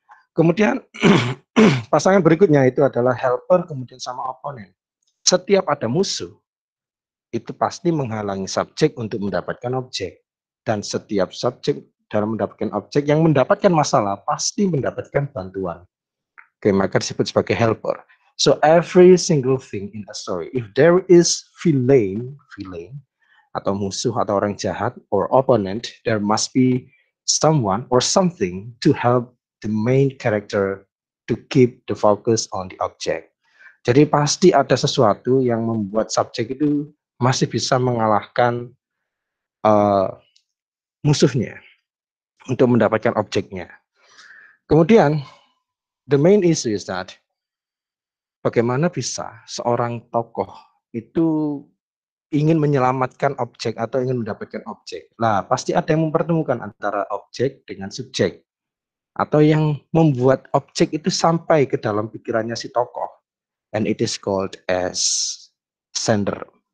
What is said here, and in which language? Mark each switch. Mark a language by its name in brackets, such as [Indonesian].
[Indonesian] Kemudian pasangan berikutnya itu adalah helper kemudian sama oponen. Setiap ada musuh itu pasti menghalangi subjek untuk mendapatkan objek, dan setiap subjek dalam mendapatkan objek yang mendapatkan masalah pasti mendapatkan bantuan. Oke, maka disebut sebagai helper. [English] So every single thing in a story, if there is villain [Indonesian] atau musuh atau orang jahat [English] or opponent, there must be someone or something to help the main character to keep the focus on the object. [Indonesian] Jadi pasti ada sesuatu yang membuat subjek itu masih bisa mengalahkan musuhnya untuk mendapatkan objeknya. Kemudian [English] the main issue is that [Indonesian] bagaimana bisa seorang tokoh itu ingin menyelamatkan objek atau ingin mendapatkan objek. Nah, pasti ada yang mempertemukan antara objek dengan subjek. Atau yang membuat objek itu sampai ke dalam pikirannya si tokoh. [English] And it is called as sender.